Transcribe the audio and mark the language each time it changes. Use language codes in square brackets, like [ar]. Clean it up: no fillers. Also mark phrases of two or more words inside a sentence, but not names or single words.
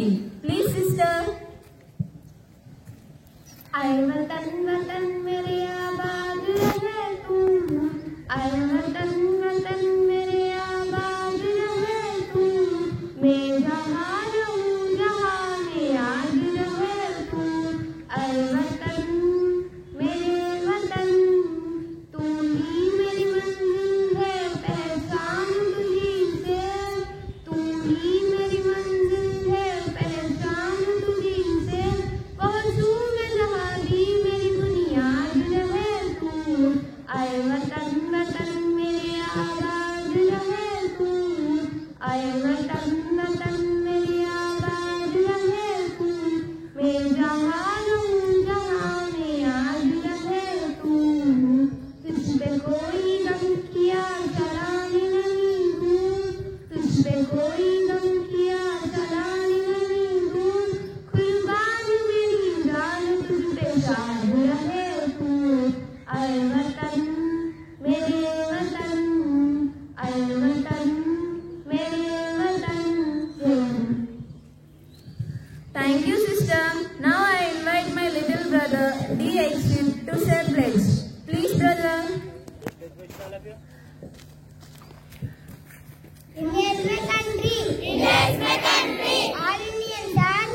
[en] Please, sister. [hi] ऐ वतन वतन मेरे आबाद रहे तू, ऐ वतन वतन मेरे आबाद रहे तू, मैं जहाँ हूँ जहाँ में याद रहे तू, ऐ वतन मेरे वतन तू ही मेरी मंज़िल है पहचान तुझी से, तू ही मेरी मंज़िल है पहचान तुझी से, पहुँचूँ मैं जहाँ भी मेरी बुनियाद रहे तू, आए वतन वतन मेरे आबाद रहे तू, आए वतन वतन मेरे आबाद रहे तू, मैं जहाँ रहूँ जहाँ में याद रहे तू, तुझ पे कोई गम किया चलाने नहीं दूँ, तुझ पे कोई गम किया चलाने नहीं दूँ, कुर्बान मेरी जान तुझ पे शाद रहे तू, आए वतन मेरे वतन, आए वतन मेरे वतन. [en] Thank you, sister. Now I invite my little brother D.H. to say pledge. Please, brother. India is my country. India is my country. All Indians are.